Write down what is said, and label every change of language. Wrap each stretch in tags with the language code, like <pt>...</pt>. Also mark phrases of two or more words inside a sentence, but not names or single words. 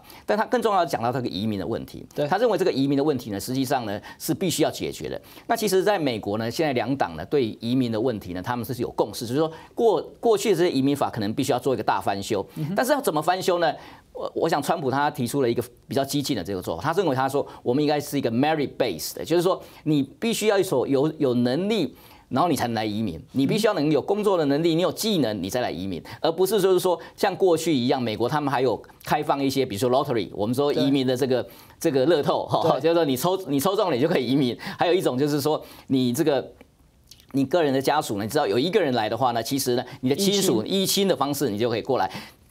<zh>但他更重要的講到這個移民的問題，他認為這個移民的問題呢，實際上呢是必須要解決的。那其實在美國呢，現在2黨呢對移民的問題呢，他們是有共識，就是說過去的這些移民法可能必須要做一個大翻修。但是要怎麼翻修呢？我想川普他提出了一個比較激進的這個做法，他認為他說我們應該是一個</zh> <en>merit based</en> <zh>的，就是說你必須要有能力，然後你才能來移民，你必須要能有工作的能力，你有技能你再來移民，而不是就是說像過去一樣，美國他們還有開放一些，比如說 lottery， 我們說移民的這個樂透哈，就是說你抽中了你就可以移民，還有一種就是說你個人的家屬呢，你知道有一個人來的話呢，其實呢，你的親屬依親的方式你就可以過來。</zh>